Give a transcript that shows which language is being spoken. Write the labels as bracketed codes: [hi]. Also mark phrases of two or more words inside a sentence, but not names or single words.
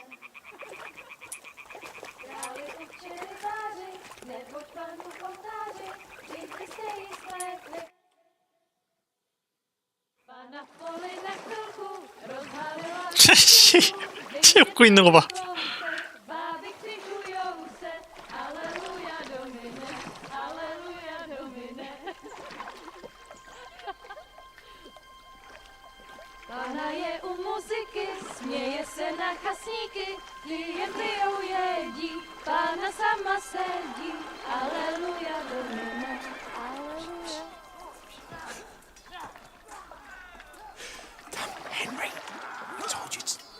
[ko] 씨, 웃고 있는 거 봐. [cs] Pana je u muzyky, směje se na chasníky, jen pijou jedí, Pana sama sedí, aleluja, domine, aleluja. [en] Henry, I told you to...